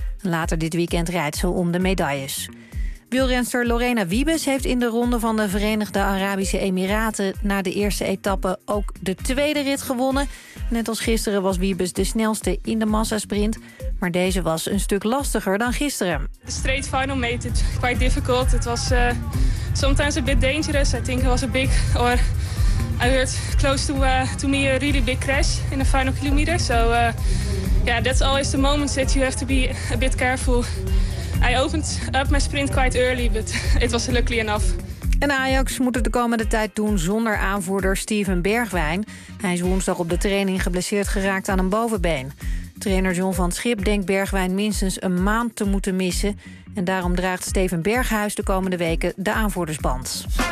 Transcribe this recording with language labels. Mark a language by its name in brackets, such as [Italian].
[Dutch] Later dit weekend rijdt ze om de medailles. Wielrenster Lorena Wiebes heeft in de ronde van de Verenigde Arabische Emiraten na de eerste etappe ook de tweede rit gewonnen. Net als gisteren was Wiebes de snelste in de massasprint. Maar deze was een stuk lastiger dan gisteren. [English] De straight final made it quite difficult. [Dutch] Het was [English] sometimes a bit dangerous. I think it was a big or I heard close to me a really big crash in the final kilometer. So yeah, that's always the moment that you have to be a bit careful. I opened up my sprint quite early, but it was luckily enough. [Dutch] En Ajax moet het de komende tijd doen zonder aanvoerder Steven Bergwijn. Hij is woensdag op de training geblesseerd geraakt aan een bovenbeen. Trainer John van Schip denkt Bergwijn minstens een maand te moeten missen. En daarom draagt Steven Berghuis de komende weken de aanvoerdersband.